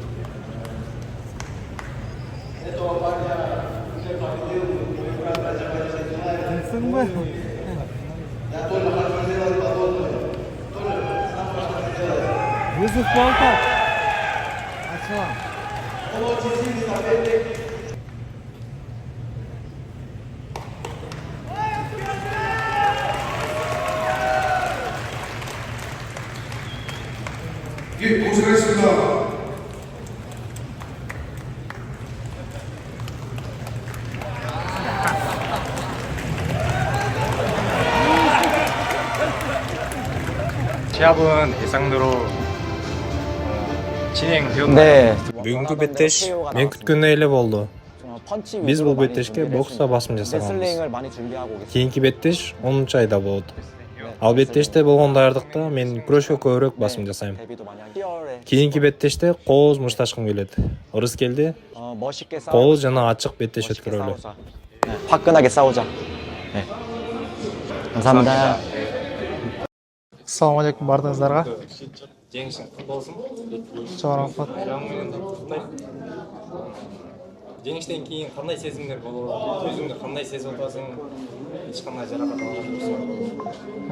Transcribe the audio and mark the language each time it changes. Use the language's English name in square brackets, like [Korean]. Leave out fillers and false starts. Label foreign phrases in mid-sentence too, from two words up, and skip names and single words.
[Russian] Этого парня уже победил мой брат Раджаб. Я тоже хочу сделать подобное. Тоже сам хочу сделать. Вызов полка. Он очень сильный соперник. [Korean] 고생하셨습니다. 시합은 예상대로 진행되었나요? 네. [Kyrgyz] Бүгүнкү беттеш мен күткөндөй эле болду. Биз бул беттешке бокста басым жасаганбыз. [Korean] 레슬링을 많이 준비하고 오겠습니다. [Kyrgyz] Кийинки беттеш 10 айда болот. Ал беттеште болгон даярдыкта мен күрөшкө көбүрөөк басым жасайм. [Korean] 데뷔도 많이 한 10월에 [Kyrgyz] Кийинки беттеште кооз мушташкым келет. Ырыс келди. [Korean] 멋있게 [Kyrgyz] Кооз жана ачык беттеш өткөрөлү. [Korean] 화끈하게 싸우자. 네. 감사합니다. [Kyrgyz] Ассалаумалейкум бардыңыздарга. Жеңишиң кутlu болсун. Чоң рахмат. Жеңиштен кийин кандай сезимдер болот? Өзүңдү кандай сезип атасың? Эч кандай жаракат алган жоксуң?